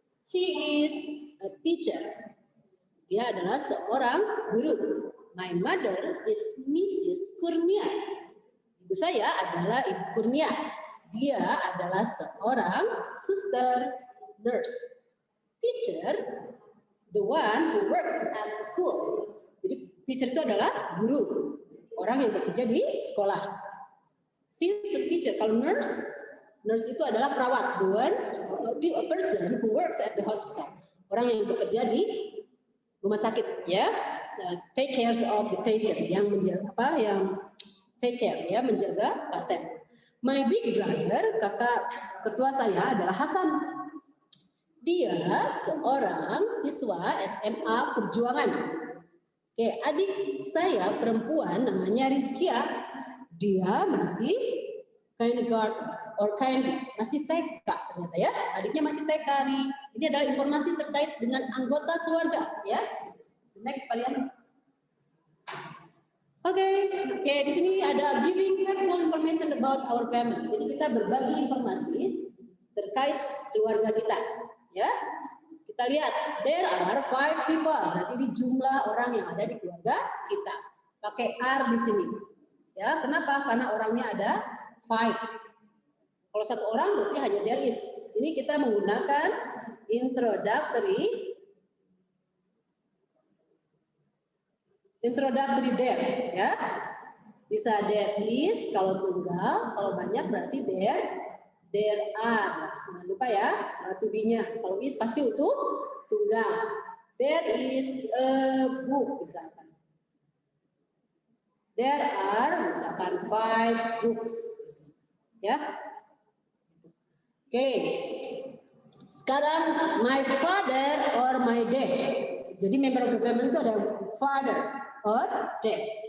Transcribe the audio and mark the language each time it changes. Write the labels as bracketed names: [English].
[English] He is a teacher. [Indonesian] Dia adalah seorang guru. [English] My mother is Mrs. Kurnia. [Indonesian] Ibu saya adalah Ibu Kurnia. Dia adalah seorang suster, nurse. [English] Teacher, the one who works at school. [Indonesian] Jadi teacher itu adalah guru, orang yang bekerja di sekolah. [English] Since a teacher, [Indonesian] kalau nurse itu adalah perawat, [English] the one, a person who works at the hospital, [Indonesian] orang yang bekerja di rumah sakit, [English] ya, take care of the patient, [Indonesian] yang menjaga [English] take care, ya, [Indonesian] menjaga pasien. [English] My big brother, [Indonesian] kakak tertua saya adalah Hasan. Dia seorang siswa SMA Perjuangan. Oke, adik saya perempuan namanya Rizkia. Dia masih kindergarten or masih TK ternyata ya. Adiknya masih TK nih. Ini adalah informasi terkait dengan anggota keluarga ya. Next kalian. Oke, di sini ada [English] giving factual information about our family. [Indonesian] Jadi kita berbagi informasi terkait keluarga kita, ya. [English] Kita lihat, there are 5 people. [Indonesian] Berarti ini jumlah orang yang ada di keluarga kita. Pakai are di sini. Ya, kenapa? Karena orangnya ada 5. Kalau 1 orang berarti hanya there is. Ini kita menggunakan introductory there, ya. Bisa there is kalau tunggal, kalau banyak berarti there are. Jangan lupa ya, to be-nya. Kalau is pasti untuk tunggal. [English] There is a book misalkan. There are misalkan 5 books. Ya. Oke. Sekarang my father or my dad. [Indonesian] Jadi [English] member of the family itu ada father or dad.